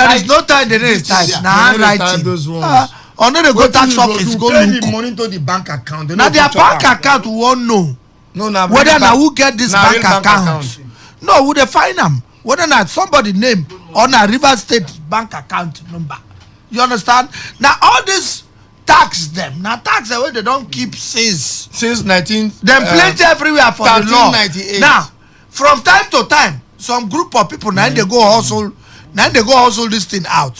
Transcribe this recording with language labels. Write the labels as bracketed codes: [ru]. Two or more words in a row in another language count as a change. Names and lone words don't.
[pcm] There is no time they need type. Na handwriting. Or no, they go tax office go pay look. the money to the bank account. Now their bank account we won't know. No, na whether na who get this bank account. No, who they find them? Whether na somebody name or na River State bank account number. You understand? Now all this tax them. Now tax them where they don't keep since 19. Them plenty everywhere for the law. 1398. Now, from time to time, some group of people now they go hustle. Now they go hustle this thing out.